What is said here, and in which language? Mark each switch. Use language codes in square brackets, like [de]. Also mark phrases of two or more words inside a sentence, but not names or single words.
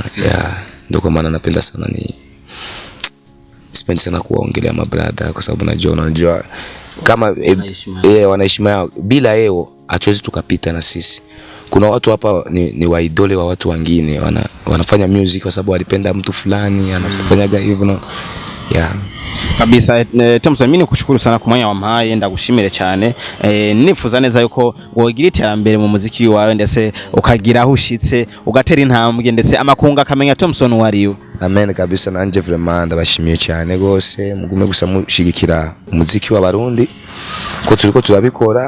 [sw] Ndio kwa maana napenda sana sipendi sana kuwaongelea mabrada kwa sababu unajua kama wanaheshima yao. Bila yao hatuwezi tukapita na sisi. Kuna watu hapa ni waidole wa watu wengine, wanafanya music kwa sababu walipenda mtu fulani anafanyaga hivyo. Kabisa. Tomson, mimi nikushukuru sana [rn] ku mwanya wampaye, ndagushimire cyane. Nifuza neza yuko wogira iterambere mu muziki wawe ndetse ukagira aho ushitse ugatera intambwe ndetse amakunga akamenya Tomson wariwe. [sw] Amen kabisa. [rn] Nanje vraiment ndabashimiye cyane gose, mugume gusa mushigikira umuziki w'abarundi ko turiko turabikora.